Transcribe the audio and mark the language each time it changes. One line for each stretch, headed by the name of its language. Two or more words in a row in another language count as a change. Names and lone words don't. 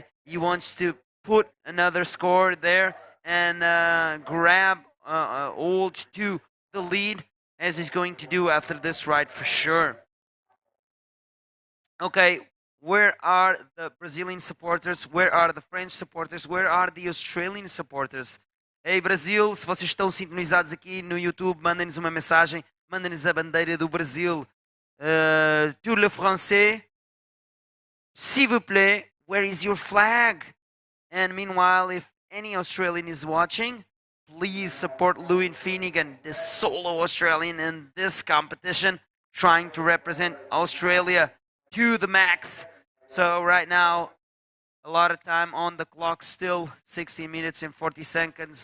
English: He wants to put another score there and grab Old to the lead, as he's going to do after this ride for sure. Okay, where are the Brazilian supporters? Where are the French supporters? Where are the Australian supporters?
Portuguese: Ei, Brasil, se vocês estão sintonizados aqui no YouTube, mandem-nos uma mensagem, mandem-nos a bandeira do Brasil.
French: Tout le français, s'il vous plaît,
English: where is your flag? And meanwhile, if any Australian is watching, please support Louis Finnegan, the solo Australian in this competition, trying to represent Australia to the max. So right now, a lot of time on the clock still, 16 minutes and 40 seconds.